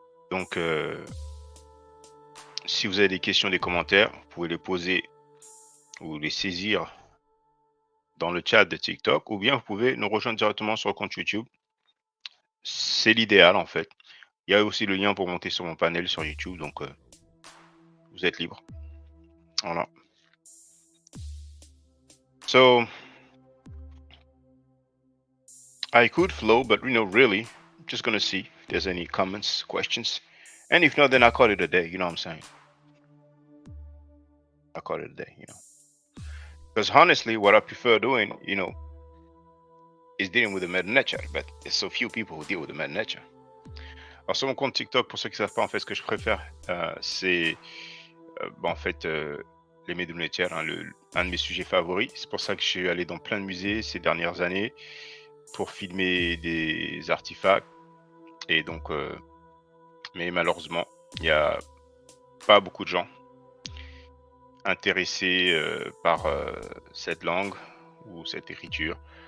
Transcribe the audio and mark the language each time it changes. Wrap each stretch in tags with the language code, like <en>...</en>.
<fr>Donc, si vous avez des questions, des commentaires, vous pouvez les poser ou les saisir dans le chat de TikTok, ou bien vous pouvez nous rejoindre directement sur le compte YouTube. C'est l'idéal en fait. Il y a aussi le lien pour monter sur mon panel sur YouTube, donc vous êtes libre. Voilà.</fr> <en>So, I could flow, but really, I'm just gonna see if there's any comments, questions. And if not, then I call it a day, you know what I'm saying? I call it a day, Because honestly, what I prefer doing, is dealing with the meta nature, but there's so few people who deal with the meta nature.</en> <fr>Alors sur mon compte TikTok, pour ceux qui ne savent pas, en fait, ce que je préfère, c'est en fait les médias nature, un de mes sujets favoris. C'est pour ça que je suis allé dans plein de musées ces dernières années pour filmer des artefacts. Et donc, mais malheureusement, il n'y a pas beaucoup de gens intéressés par cette langue ou cette écriture.</fr>